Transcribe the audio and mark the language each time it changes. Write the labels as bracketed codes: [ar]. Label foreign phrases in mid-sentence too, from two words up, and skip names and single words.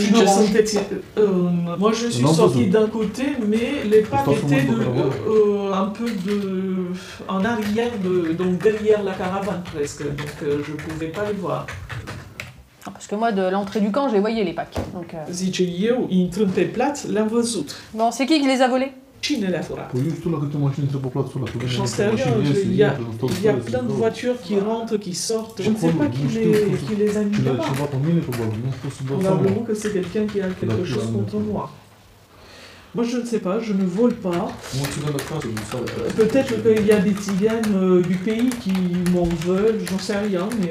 [fr] Moi je suis sortie d'un côté, mais les packs étaient un peu en arrière, donc derrière la caravane presque, donc je ne pouvais pas les voir. Parce que moi, de l'entrée du camp, je les voyais les packs. Donc, [ro] Zice eu, intrând pe plat, le-am văzut. [fr] Bon, c'est qui les a volés? [ro] Cine le-a furat? [fr] J'en sais rien, il y a plein de voitures qui rentrent, qui sortent. Je ne sais pas qui les a mis là-bas. Probablement que c'est quelqu'un qui a quelque chose contre moi. Moi je ne sais pas, je ne vole pas. Peut-être qu'il y a des tziganes du pays qui m'en veulent, j'en sais rien, mais...